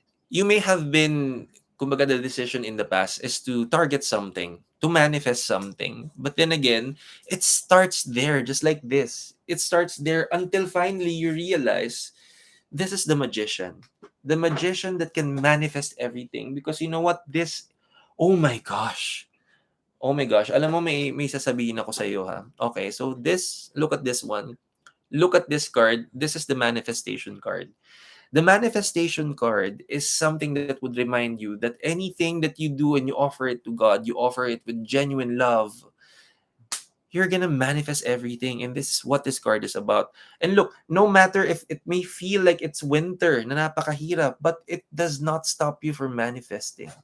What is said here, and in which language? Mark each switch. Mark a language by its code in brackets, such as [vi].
[en] You may have been, kumbaga, the decision in the past is to target something, to manifest something. But then again, it starts there, just like this. It starts there until finally you realize this is the magician. The magician that can manifest everything. Because you know what? Oh my gosh. Oh my gosh. [tl] Alam mo, may sasabihin ako sa iyo, ha? [en] Okay, so look at this one. Look at this card. This is the manifestation card. The manifestation card is something that would remind you that anything that you do and you offer it to God, you offer it with genuine love, you're gonna manifest everything. And this is what this card is about. And look, no matter if it may feel like it's winter, [tl] na napakahirap, [en] but it does not stop you from manifesting.